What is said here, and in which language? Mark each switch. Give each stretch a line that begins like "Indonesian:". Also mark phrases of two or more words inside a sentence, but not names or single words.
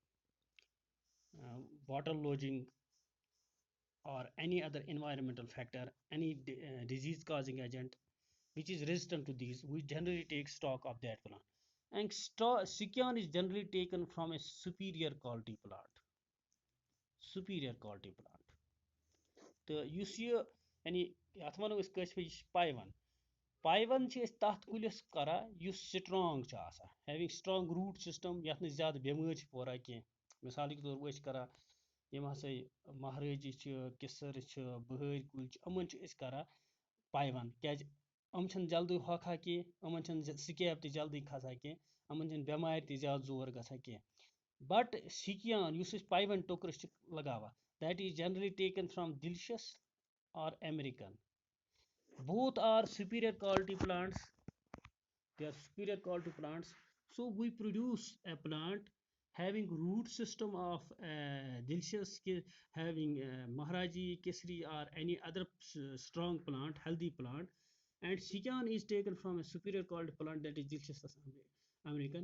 English: water lodging, or any other environmental factor, any disease causing agent which is resistant to these, we generally take stock of that plant. And scion is generally taken from a superior quality plant.
Kashmiri: تہٕ یُس یہِ یعنی یَتھ وَنو أسۍ کٲشِر پٲٹھۍ یہِ چھِ پایوَن چھِ أسۍ تَتھ کُلِس کران یُس سٹرانگ چھُ آسان
English: having strong root system
Kashmiri: یَتھ نہٕ زیادٕ بٮ۪مٲرۍ چھِ پوران کینٛہہ. مِثالٕکۍ طور أسۍ چھِ کران یِم ہسا مہرٲجی چھِ کِسر چھِ بہٲرۍ کُلۍ چھِ یِمن چھِ أسۍ کران پایوَن کیازِ یِم چھِنہٕ جلدی ہۄکھان کینٛہہ یِمن چھِنہٕ سِکیب تہِ جلدی کھسان کینٛہہ یِمن چھِنہٕ بٮ۪مارِ تہِ زیادٕ زور گژھان کینٛہہ. بٹ سِکیان یُس أسۍ پایوَن ٹوکرِس چھِ لگاوان
English: that is generally taken from delicious or American. Both are superior quality plants. They are superior quality plants. So we produce a plant having root system of delicious having Maharaji, Kesri or any other strong plant, healthy plant, and Sikan is taken from a superior called plant that is delicious American.